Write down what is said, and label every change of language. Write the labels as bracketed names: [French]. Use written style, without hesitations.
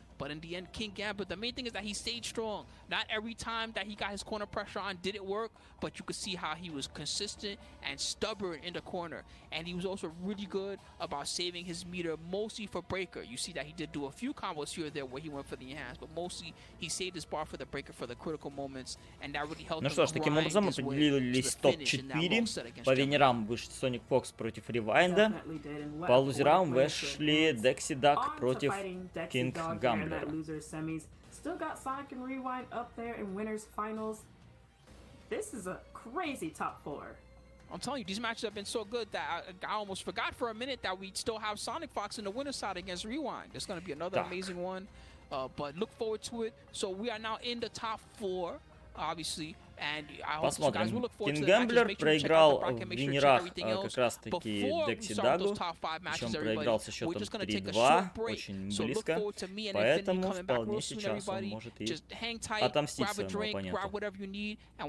[English] But in the end, King Gambler, the main thing is that he stayed strong. Not every time that he got his corner pressure on did it work, but you could see how he was consistent and stubborn in the corner. And he was also really good about saving his meter, mostly for breaker. You see that he did do a few combos here or there where he went for the enhance, but mostly he saved his bar for the breaker for the critical moments, and that really helped. [Russian] Ну что ж, таким образом определились топ-4. По венерам вышли Sonic Fox против Ревайнда. По лузерам вышли Декси Даг против Кинг Гамблера. [English] Still got Sonic and Rewind up there in winners finals. This is a crazy top 4. I'm telling you, these matches have been so good that I almost forgot for a minute that we still have Sonic Fox in the winner's side against Rewind. It's going to be another amazing one, but look forward to it. So we are now in the top 4, obviously. [Russian] Посмотрим. Кинг Гэмблер проиграл в венерах как раз таки Декси Дагу, причем проиграл со счетом 3-2, очень близко, поэтому вполне сейчас он может и отомстить своему оппоненту.